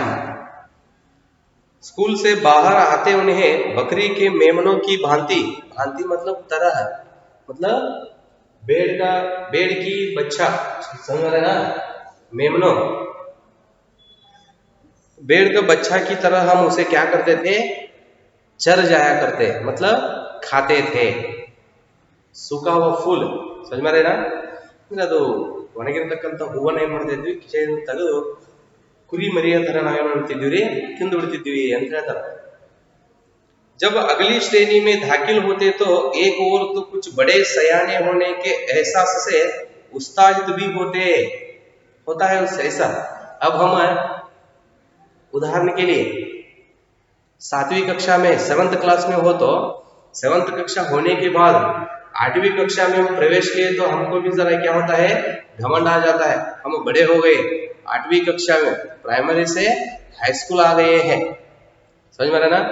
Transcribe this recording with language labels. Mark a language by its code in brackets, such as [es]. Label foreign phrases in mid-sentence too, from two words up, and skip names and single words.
[hi] स्कूल से बाहर आते उन्हें बकरी के मेमनों की भांति मतलब तरह, मतलब भेड़ की बच्चा, समझ रहे ना, मेमनो भेड़ का बच्चा की तरह हम उसे क्या करते थे, चर जाया करते, मतलब खाते थे। सूखा हुआ फूल, समझ में रहे ना, [kn] ಅದು ಒಣಗಿರತಕ್ಕಂಥ ಹೂವನ್ನ ಏನ್ ಮಾಡ್ತಾ ಇದ್ವಿ, ಕಿಸೆಯಿಂದ ತೆಗೆದು ಕುರಿ ಮರಿಯ ತರ ನಾವೇನ್ ಮಾಡ್ತಿದ್ವಿ ರೀ, ತಿಂದು ಬಿಡ್ತಿದ್ವಿ ಅಂತ ಹೇಳ್ತಾರೆ। [hi] जब अगली श्रेणी में दाखिल होते तो एक और तो कुछ बड़े सयाने होने के एहसास से उत्साहित भी होता है उस ऐसा। अब हम उदाहरण के लिए 7वीं कक्षा में 7th क्लास में हो, तो 7th कक्षा होने के बाद 8वीं कक्षा में हम प्रवेश किए तो हमको भी जरा क्या होता है, घमंड आ जाता है, हम बड़े हो गए, 8वीं कक्षा में प्राइमरी से हाई स्कूल आ गए हैं, समझ में रहा ना।